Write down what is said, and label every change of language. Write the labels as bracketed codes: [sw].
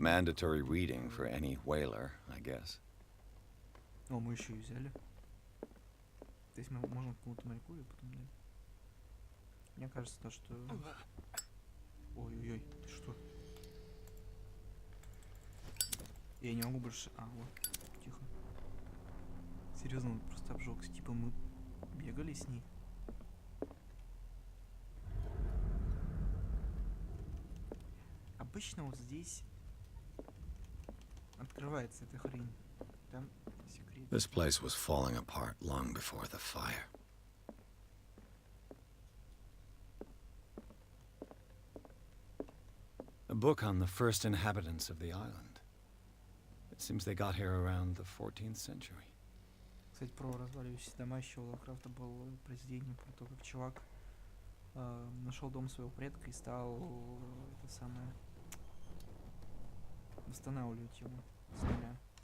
[en] Mandatory reading for any whaler, I guess. [ru] О, мы еще и взяли. То есть мы можем кому-то моряку и потом дать. Мне кажется, то, что... Ой-ой-ой, ты что? Я не могу больше... А, вот, тихо. Серьезно, он просто обжегся. Типа мы бегали с ней. Обычно вот здесь открывается эта хрень. Там секрет. [en] This place was falling apart long before the fire. A book on the first inhabitants of the island. It seems they got here around the 14th century. [ru] Кстати, про разваливающиеся дома еще у Лавкрафта было произведение про то, как чувак нашел дом своего предка и стал это самое восстанавливать его с нуля.